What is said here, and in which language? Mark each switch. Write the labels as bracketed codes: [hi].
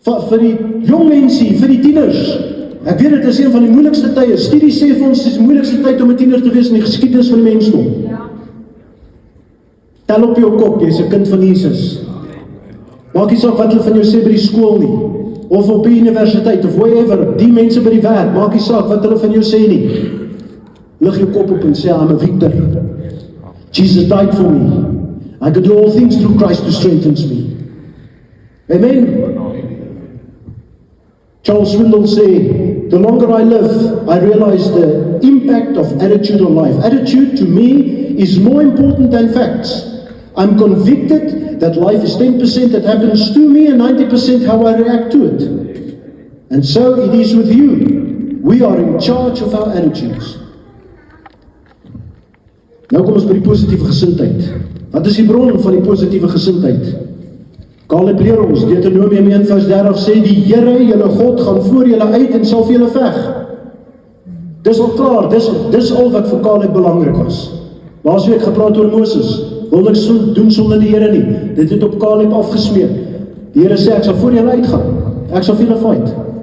[af] Vir die jong mense, vir die tieners, ek weet dit is een van die moeilikste tye, studie sê vir ons, dit is die moeilikste tyd om 'n tiener te wees in die geskiedenis van die mensdom. Tel op jou kop, jy is 'n kind van Jesus. Maak nie saak wat hulle van jou sê by die skool nie, of op die universiteit, of wherever, die mense by die werk, maak nie saak wat hulle van jou sê nie. Lig jou kop op en sê, [en] I'm a victor. Jesus died for me. I can do all things through Christ who strengthens me. Amen. Charles Swindoll say, the longer I live, I realize the impact of attitude on life. Attitude to me is more important than facts. I'm convicted that life is 10% that happens to me and 90% how I react to it. And so it is with you. We are in charge of our attitudes. [af] Nou kom ons by die positiewe gesindheid. Wat is die bron van die positiewe gesindheid? Caleb leer ons, Deuteronomium 1:30 sê, die Here, julle God, gaan voor julle uit en sal vir julle veg. Dis al klaar, dis al wat vir Caleb belangrik was. Laasweek gepraat oor Moses, wil niks doen sonder die Here nie. Dit het op Caleb afgesmeek. Die Here sê, ek sal voor julle uitgaan, ek sal vir julle fight.